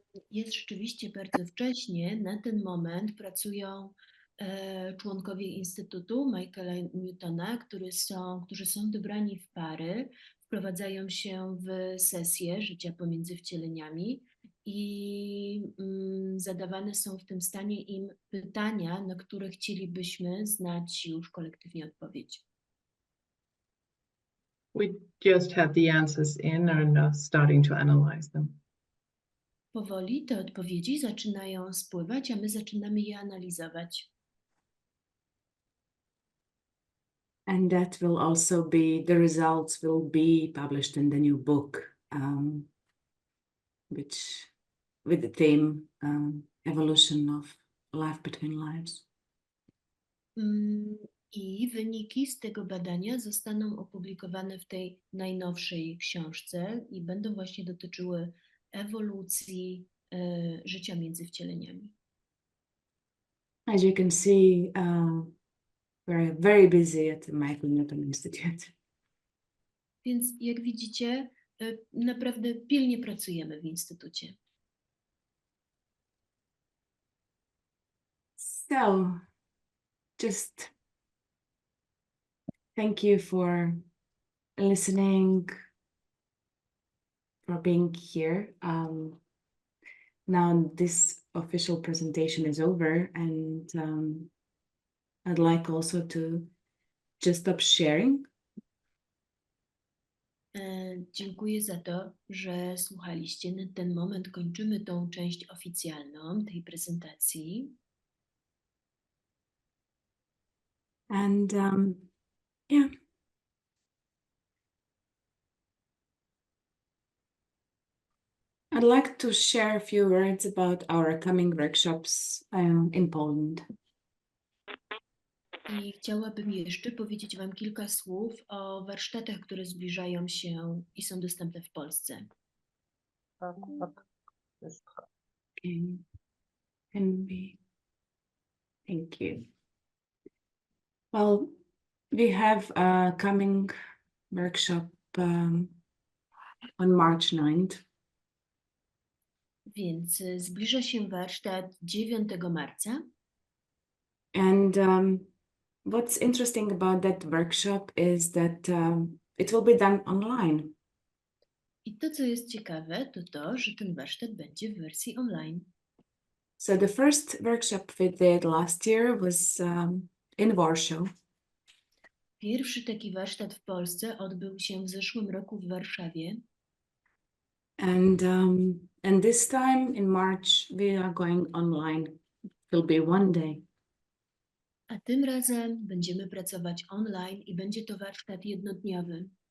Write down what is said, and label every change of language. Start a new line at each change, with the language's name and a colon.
Polish: Jest rzeczywiście bardzo wcześnie. Na ten moment pracują członkowie Instytutu Michaela Newtona, którzy są dobrani w pary, wprowadzają się w sesje życia pomiędzy wcieleniami i zadawane są w tym stanie im pytania, na które chcielibyśmy znać już kolektywnie odpowiedź.
English: We just have the answers in and are starting to analyze them.
Polish: Powoli te odpowiedzi zaczynają spływać, a my zaczynamy je analizować.
English: And that will also be, the results will be published in the new book, which with the theme evolution of life between lives.
Polish: I wyniki z tego badania zostaną opublikowane w tej najnowszej książce i będą właśnie dotyczyły ewolucji życia między wcieleniami.
English: As you can see, we're very busy at the Michael Newton Institute.
Polish: Więc jak widzicie, naprawdę pilnie pracujemy w Instytucie.
English: So, just thank you for listening, for being here. Now this official presentation is over, and I'd like also to just stop sharing.
Polish: Dziękuję za to, że słuchaliście. Na ten moment kończymy tą część oficjalną tej prezentacji.
English: And yeah. I'd like to share a few words about our coming workshops in Poland.
Polish: I chciałabym jeszcze powiedzieć Wam kilka słów o warsztatach, które zbliżają się i są dostępne w Polsce.
English: Okay. Can be. Thank you. Well, we have a coming workshop on March 9th.
Polish: Więc zbliża się warsztat 9 marca.
English: And what's interesting about that workshop is that it will be done online.
Polish: I to, co jest ciekawe, to to, że ten warsztat będzie w wersji online.
English: So the first workshop we did last year was in Warsaw.
Polish: Pierwszy taki warsztat w Polsce odbył się w zeszłym roku w Warszawie.
English: And this time in March we are going online. It will be one day.
Polish: A tym razem będziemy pracować online i będzie to warsztat jednodniowy.